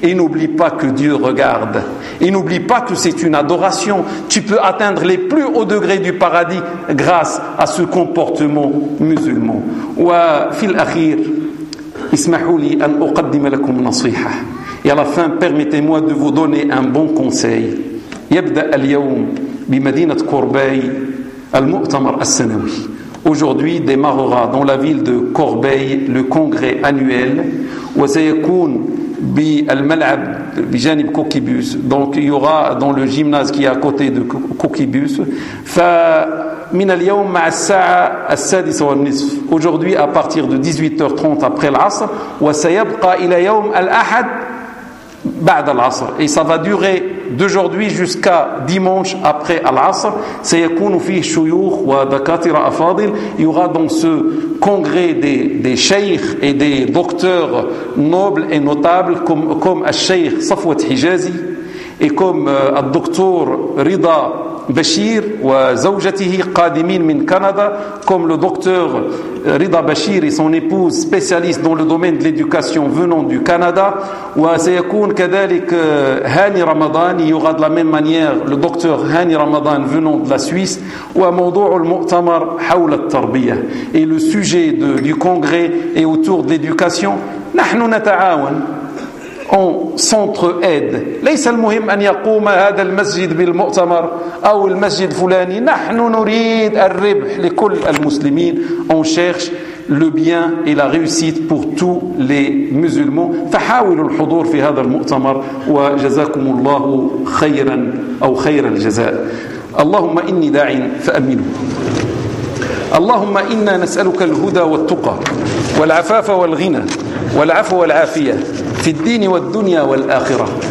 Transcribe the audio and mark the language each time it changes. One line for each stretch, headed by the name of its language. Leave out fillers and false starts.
French: Et n'oublie pas que Dieu regarde. Et n'oublie pas que c'est une adoration. Tu peux atteindre les plus hauts degrés du paradis grâce à ce comportement musulman.
Arabic: Wa fil akhir, ismahouli an uqaddim lakum nasiha.
French: Et à la fin, permettez-moi de vous donner un bon conseil.
Arabic: يبدأ اليوم بمدينة كورباي المؤتمر السنوي.
French: Aujourd'hui démarrera dans la ville de Corbeil le congrès annuel.
Arabic: وسيكون بالملعب بجانب كوكيبوس.
French: Donc il y aura dans le gymnase qui est à côté de كوكيبوس.
Arabic: فمن اليوم مع الساعة السادسة والنصف.
French: Aujourd'hui à partir de 18h30 après العصر.
Arabic: وسيبقى إلى يوم الأحد بعد العصر.
French: Et ça va durer d'aujourd'hui jusqu'à dimanche après Al-Asr. Il y aura dans ce congrès des sheikhs et des docteurs nobles et notables comme al-sheikh Safwat Hijazi et comme al-docteur Rida Bashir
Arabic: wa zawjatihi qadimin min Canada,
French: comme le docteur Rida Bashir et son épouse spécialiste dans le domaine de l'éducation venant du Canada.
Arabic: Wa sayakun kadhalik
French: Hani Ramadan, il y aura de la même manière le docteur Hani Ramadan venant de la Suisse.
Arabic: Wa mawdou' al-mu'tamar hawla at-tarbiyah,
French: et le sujet du congrès est autour de l'éducation.
Arabic: Nahnu nata'awan,
French: on s'entre-aide.
Arabic: ليس المهم أن يقوم هذا المسجد بالمؤتمر أو المسجد فلاني. نحن نريد الربح لكل المسلمين.
French: On cherche le bien et la réussite pour tous les musulmans.
Arabic: فحاولوا الحضور في هذا المؤتمر وجزاكم الله خيرا أو خير الجزاء. اللهم إني داع فأمنه. اللهم إنا نسألك الهدى والتقى والعفاف والغنى والعفو والعافية في الدين والدنيا والآخرة.